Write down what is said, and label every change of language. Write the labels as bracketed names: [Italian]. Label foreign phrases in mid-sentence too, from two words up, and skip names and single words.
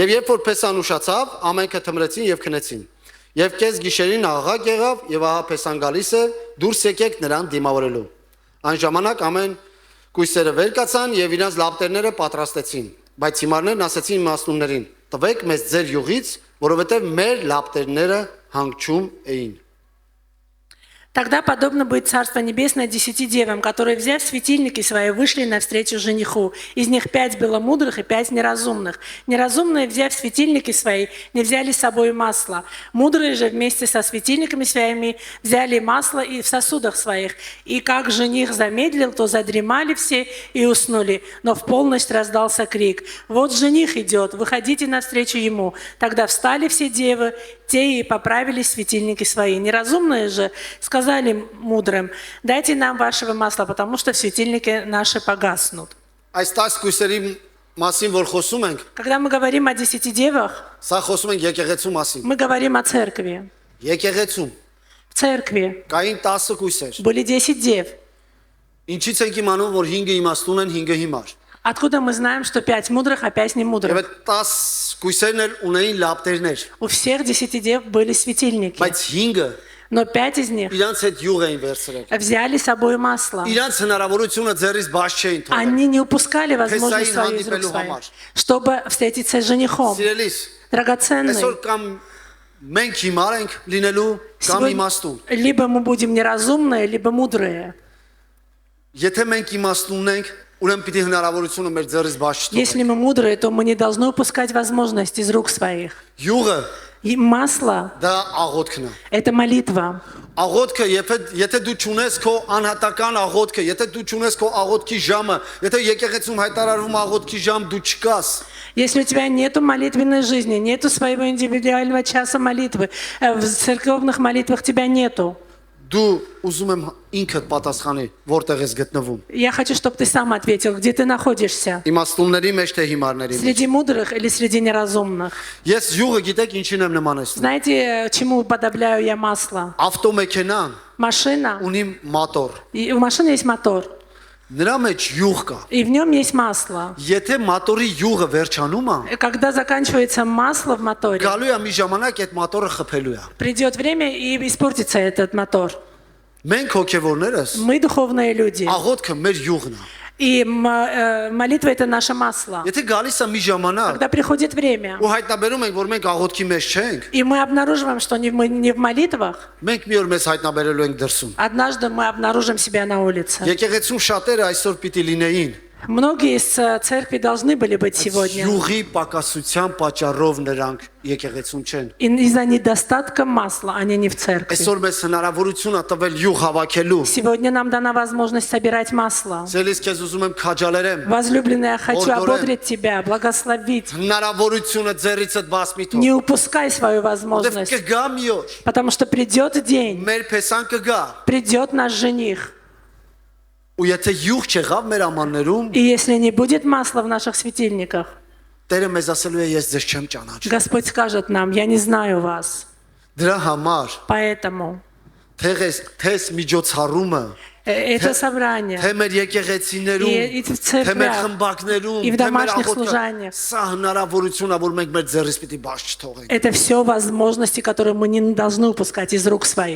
[Armenian] Եվ երբ որ Փեսան ուշացավ, ամենքը թմրեցին եւ քնեցին։ Եվ կես գիշերին աղաղակ եղավ եւ ահա Փեսան գալիս է, դուրս եկեք նրան դիմավորելու։ Այն ժամանակ ամեն կույսերը վեր կացան եւ իրենց լապտերները պատրաստեցին, բայց հիմարներն ասեցին իմաստուններին. «Տվեք մեզ ձեր յուղից, որովհետեւ մեր լապտերները հանգչում էին»։ [Russian] Тогда подобно будет Царство Небесное 10 девам, которые, взяв светильники свои, вышли навстречу жениху. Из них 5 было мудрых и 5 неразумных. Неразумные, взяв светильники свои, не взяли с собой масло. Мудрые же вместе со светильниками своими взяли масло и в сосудах своих. И как жених замедлил, то задремали все и уснули. Но в полночь раздался крик: «Вот жених идет, выходите навстречу ему». Тогда встали все девы, те и поправили светильники свои. Неразумные же сказали мудрым: «Дайте нам вашего масла, потому что светильники наши погаснут». [Armenian] Այս 10 կույսերի մասին որ խոսում ենք, [Russian] Когда мы говорим о 10 девах, [Armenian] սա խոսում ենք եկեղեցու մասին։ [Russian] мы говорим о церкви. [Armenian] Եկեղեցում [Russian] В церкви [Armenian] կային 10 կույսեր։ [Russian] были 10 дев. [Armenian] Ինչից ենք իմանում, որ 5-ը իմաստուն են, 5-ը հիմար։ [Russian] Откуда мы знаем, что 5 мудрых, а 5 [Armenian] Եվ [Russian] немудрых? [Armenian] այդ 10 կույսերն էլ ունեին լապտերներ, [Russian] У всех 10 дев были светильники, [Armenian] բայց 5-ը [Russian] но 5 из них [Armenian] իրանց հետ յուղ էին վերցրել։ [Russian] взяли с собой масло. [Armenian] Իրանց հնարավորությունը ձեռից բաց չէին թողել։ [Russian] Они не упускали возможность [Armenian] Փեսային [Russian] свою из рук [Armenian] հանդիպելու [Russian] своих, [Armenian] համար։ [Russian] чтобы встретиться с женихом. [Armenian] Սիրելիս, [Russian] Драгоценный. [Armenian] այսօր կամ մենք հիմար ենք լինելու, կամ [Russian] Сегодня [Armenian] իմաստուն։ [Russian] либо мы будем неразумные, либо мудрые. [Armenian] Եթե մենք իմաստուն ենք, ուրեմն պիտի հնարավորությունը մեր ձեռից բաց [Russian] Если [Armenian] չթողենք։ [Russian] мы мудрые, то мы не должны упускать возможность из рук своих. [Armenian] Յուղը [Russian] И масло [Armenian] դա աղոթքն է։ – [Russian] это молитва. [Armenian] Աղոթքը, եթե դու ճունես քո անհատական աղոթքը, եթե դու ճունես քո աղոթքի ժամը, եթե եկեղեցում հայտարարվում աղոթքի ժամ, դու չկաս։ [Russian] Если у тебя нету молитвенной жизни, нету своего индивидуального часа молитвы, в церковных молитвах тебя нету. [Armenian] Դու ուզում եմ ինքդ պատասխանի, որտեղ ես գտնվում։ [Russian] Я хочу, чтобы ты сам ответил, где ты находишься. [Armenian] Իմաստունների մեջ թե հիմարների մեջ։ [Russian] Среди мудрых или среди неразумных. [Armenian] Ես յուղը գիտեք ինչին եմ նմանեցնում։ [Russian] Знаете, чему уподобляю я масло? [Armenian] Ավտոմեքենան [Russian] Машина. [Armenian] ունի մոտոր։ [Russian] И у машины есть мотор. [Armenian] Նրա մեջ յուղ կա։ [Russian] И в нем есть масло. [Armenian] Եթե մոտորի յուղը վերջանում է, [Russian] Когда заканчивается масло в моторе, [Armenian] գալու է մի ժամանակ այդ մոտորը խփելու է։ [Russian] придет время и испортится этот мотор. [Armenian] Մենք հոգևորներս [Russian] Мы духовные люди. [Armenian] աղոթքը մեր յուղն է։ [Russian] И молитва – это наше масло. [Armenian] Եթե գալիս է մի ժամանակ, [Russian] Когда приходит время, [Armenian] ու հայտնաբերում ենք, որ մենք աղոթքի մեջ չենք, [Russian] и мы обнаруживаем, что мы не в молитвах, [Armenian] մենք մի օր մեզ հայտնաբերելու ենք դրսում։ [Russian] однажды мы обнаружим себя на улице. [Armenian] Եկեղեցում շատերը այսօր պիտի լինեին [Russian] Многие из церкви должны были быть сегодня. [Armenian] յուղի պակասության պատճառով նրանք եկեղեցում չեն։ [Russian] И из-за недостатка масла они не в церкви. [Armenian] Այսօր մեզ հնարավորություն է տվել յուղ հավաքելու։ [Russian] Сегодня нам дана возможность собирать масло. [Armenian] Ցելիս քեզ ուզում եմ քաջալերեմ։ [Russian] Возлюбленная, я хочу Ордорем. ободрить тебя, благословить. [Armenian] Հնարավորությունը ձեռիցդ բաց մի թող։ [Russian] Не упускай свою [Armenian] Որտեվ [Russian] возможность, [Armenian] կգա մի օր, [Russian] потому что придет день, [Armenian] մեր փեսան կգա։ [Russian] придет наш жених. [Armenian] Ու եթե յուղ չեղավ մեր ամաններում, [Russian] И если не будет масла в наших светильниках, [Armenian] Տերը մեզ ասելու է ես ձեզ չեմ ճանաչում։ [Russian] Господь скажет нам: я не знаю вас. [Armenian] Դրա համար [Russian] Поэтому [Armenian] թես միջոցառումը, [Russian] это собрание [Armenian] թե մեր եկեղեցիներում, [Russian] И в церквях, [Armenian] թե մեր խմբակներում, [Russian] и в [Armenian] թե մեր [Russian] домашних [Armenian] աղոթքը, [Russian] служаниях. [Armenian] սա հնարավորություն է, որ մենք մեր ձեռից պիտի բաց չթողենք։ [Russian] это все возможности, которые мы не должны упускать из рук своих.